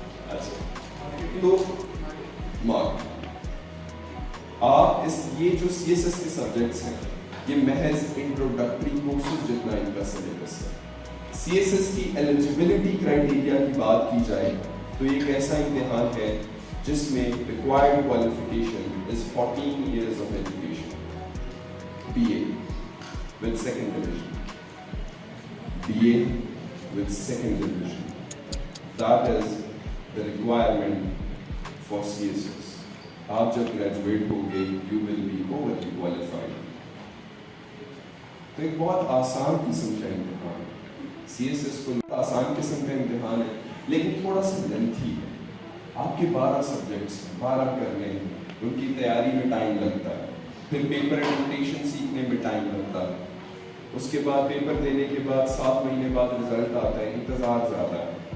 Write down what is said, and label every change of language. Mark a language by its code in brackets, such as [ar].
[ur] اچھا, تو مارک آپ یہ جو سی ایس ایس کے سبجیکٹس ہیں, یہ محض انٹروڈکٹری کورسز جتنا ان کا سلیبس ہے. سی ایس ایس کی ایلیجیبلٹی کرائٹیریا کی بات کی جائے تو یہ ایک ایسا امتحان ہے جس میں required qualification [en] is 14 years of education. BA with second division. BA with second division. That is the requirement for CSS. [ur] آپ جب گریجویٹ ہوگے [en] you will be overly qualified. [ur] تو ایک بہت آسان قسم کا امتحان ہے. CSS کو آسان قسم کا امتحان ہے لیکن تھوڑا سا لینتھی ہے. آپ کے 12 سبجیکٹس 12 کرنے ہیں, ان کی تیاری میں ٹائم لگتا ہے, پھر پیپر ایڈپٹیشن سیکھنے میں ٹائم لگتا ہے, اس کے بعد پیپر دینے کے بعد 7 مہینے بعد رزلٹ آتا ہے, انتظار زیادہ ہے.